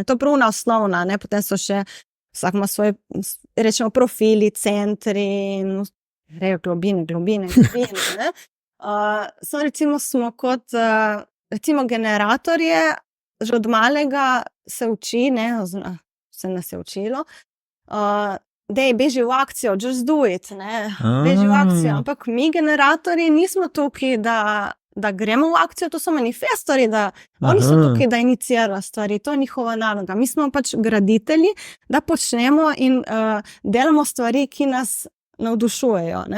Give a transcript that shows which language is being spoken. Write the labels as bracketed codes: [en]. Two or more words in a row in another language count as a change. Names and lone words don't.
[sl] To je pravna osnovna, ne, potem so še, vsak ima svoj, rečemo, profili, centri, globine, ne. Recimo smo kot, recimo generatorje, že od malega se uči, ne, se nas je učilo, dej, beži v akcijo, [en] just do it, [sl] ne, beži v akcijo, ampak mi generatorji nismo tukaj, da gremo v akcijo, to so manifestorji, oni so tukaj, da inicirajo stvari, to je njihova naloga. Mi smo pač graditelji, da počnemo in delamo stvari, ki nas navdušujejo, ne.